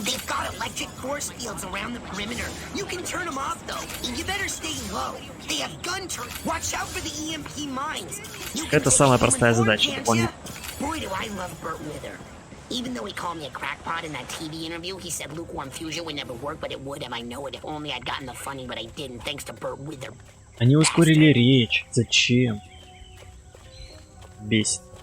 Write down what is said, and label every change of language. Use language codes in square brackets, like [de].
[en] They've got electric force fields around the perimeter. You can turn them off, though. You better stay low. They have gun turrets. Watch out for the EMP mines. [ru] Это самая простая задача, дополнительно. [en] Boy, do I love Burt Wither. Even though he called me a crackpot in that TV interview, he said lukewarm fusion would never work, but it would, and I know it. If only I'd gotten the funding, but I didn't, thanks to Burt Wither. [ru] Они ускорили речь. Зачем? Бесит.